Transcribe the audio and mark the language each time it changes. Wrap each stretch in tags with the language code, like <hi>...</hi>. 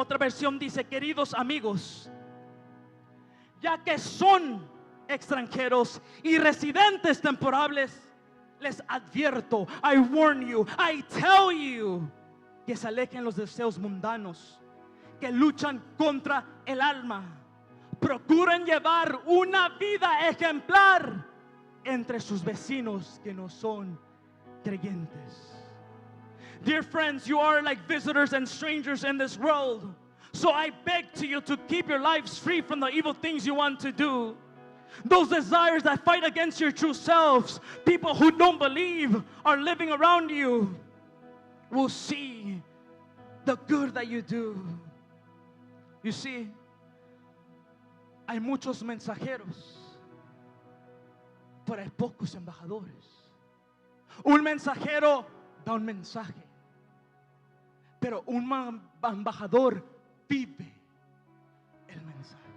<es>Otra versión dice: queridos amigos, ya que son extranjeros y residentes temporales, les advierto,</es> <en>I warn you, I tell you,</en> <es>que se alejen los deseos mundanos que luchan contra el alma. Procuren llevar una vida ejemplar entre sus vecinos que no son creyentes.</es> <en>Dear friends, you are like visitors and strangers in this world. So I beg to you to keep your lives free from the evil things you want to do. Those desires that fight against your true selves. People who don't believe are living around you will see the good that you do. You see,</en> <es>hay muchos mensajeros, pero hay pocos embajadores. Un mensajero da un mensaje, pero un embajador vive el mensaje.</es>